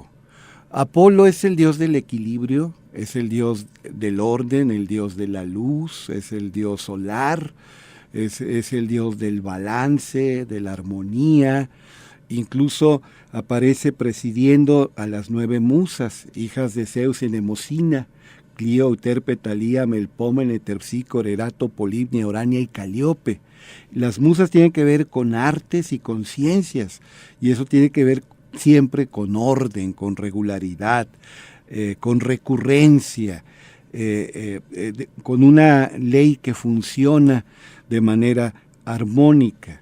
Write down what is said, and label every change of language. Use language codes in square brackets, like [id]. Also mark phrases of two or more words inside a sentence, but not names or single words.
[es] Apolo es el dios del equilibrio, es el dios del orden, el dios de la luz, es el dios solar, es el dios del balance, de la armonía. Incluso aparece presidiendo a las 9 musas, hijas de Zeus y Nemocina, Clio, Euterpe, Talía, Melpómene, Terpsícore, Erato, Polibnia, Orania y Calíope. Las musas tienen que ver con artes y con ciencias, y eso tiene que ver siempre con orden, con regularidad, con recurrencia, con una ley que funciona de manera armónica.